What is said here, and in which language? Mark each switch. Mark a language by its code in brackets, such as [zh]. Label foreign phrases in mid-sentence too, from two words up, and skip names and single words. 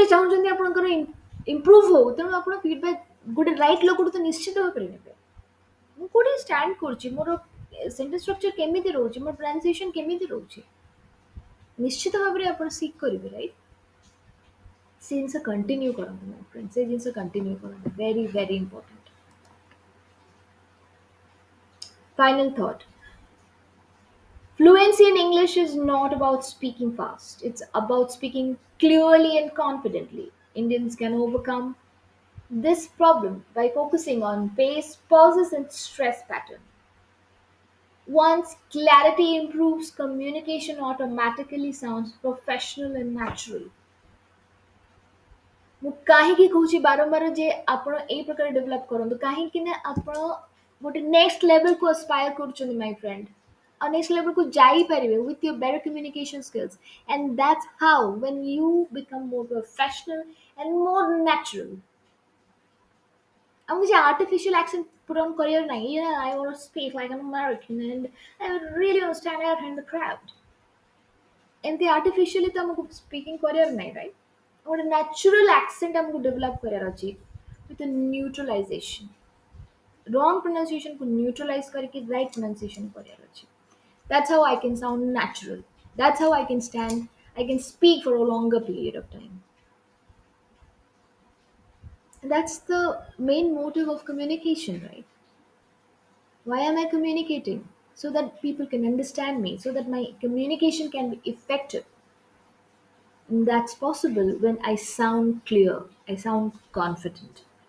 [or] ଚାହୁଁଛନ୍ତି ଆପଣଙ୍କର ଇମ୍ପ୍ରୁଭ୍ ହଉ ତେଣୁ ଆପଣ ଫିଡବ୍ୟାକ୍ ଗୋଟେ ରାଇଟ୍ ଲୋକଠୁ ତ ନିଶ୍ଚିତ ଭାବରେ ନେବେ ମୁଁ କୋଉଠି ଷ୍ଟାଣ୍ଡ କରୁଛି ମୋର [en] sentence structure [or] କେମିତି ରହୁଛି ମୋର ପ୍ରୋନାଉନ୍ସିଏସନ୍ କେମିତି ରହୁଛି ନିଶ୍ଚିତ ଭାବରେ ଆପଣ ସିକ୍ କରିବେ ରାଇଟ୍ ସେ ଜିନିଷ କଣ୍ଟିନ୍ୟୁ କରନ୍ତୁ ମୋ ଫ୍ରେଣ୍ଡ ସେ ଜିନିଷ କଣ୍ଟିନ୍ୟୁ କରନ୍ତୁ [en] very very important final thought Fluency in English is not about speaking fast. It's about speaking clearly and confidently. Indians can overcome this problem by focusing on pace, pauses, and stress pattern. Once clarity improves, communication automatically sounds professional and natural. [or] ମୁଁ କାହିଁକି କହୁଛି ବାରମ୍ବାର ଯେ ଆପଣ ଏଇ ପ୍ରକାର ଡେଭଲପ୍ କରନ୍ତୁ କାହିଁକି ନା ଆପଣ ଗୋଟେ [en] next levelକୁ [or] ଆସ୍ପାୟାର କରୁଛନ୍ତି [en] my friend [or] ଆଉ [en] next levelକୁ [or] ଯାଇପାରିବେ [en] with your better communication skills and that's how when you become more professional and more natural [or] ଆମକୁ କିଛି [en] artificial accent put on [or] କରିବାର ନାହିଁ [en] yeah I want to speak like an American and I really want to stand out in the crowd ଏମିତି artificially [or] ତ ଆମକୁ [en] speaking [or] କରିବାର ନାହିଁ [en] right ଗୋଟେ natural accent ଆମକୁ ଡେଭଲପ୍ [or] କରିବାର ଅଛି [en] with a neutralization wrong pronunciation କୁ neutralize କରିକି right pronunciation [or] କରିବାର ଅଛି [en] that's how I can sound natural that's how I can speak for a longer period of time and that's the main motive of communication right why am I communicating so that people can understand me so that my communication can be effective and that's possible when I sound clear I sound confident